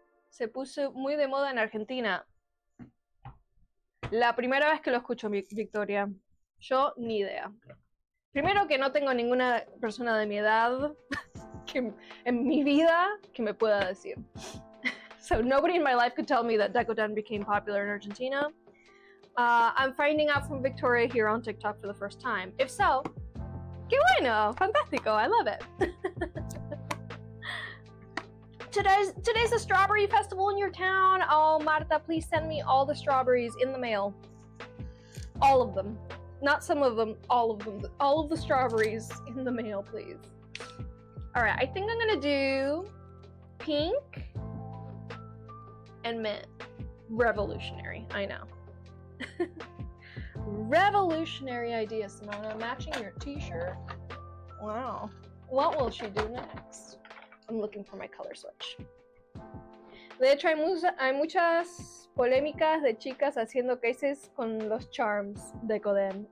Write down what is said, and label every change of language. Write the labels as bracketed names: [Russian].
[Spanish] Se puso muy de moda en Argentina. La primera vez que lo escucho, Victoria. Yo ni idea. Primero que no tengo ninguna persona de mi edad que, en mi vida que me pueda decir. [English] So nobody in my life could tell me that Decoden became popular in Argentina. I'm finding out from Victoria here on TikTok for the first time. If so, [Spanish] qué bueno, fantástico, [English] I love it. Today's the strawberry festival in your town. Oh, Marta, please send me all the strawberries in the mail. All of them. Not some of them, all of them. All of the strawberries in the mail, please. All right, I think I'm gonna do pink and mint. Revolutionary, I know. Revolutionary idea, Simona. Matching your t-shirt. Wow. What will she do next? I'm looking for my color switch. [Spanish] De hecho, hay muchas polémicas de chicas haciendo cases con los charms de Decoden.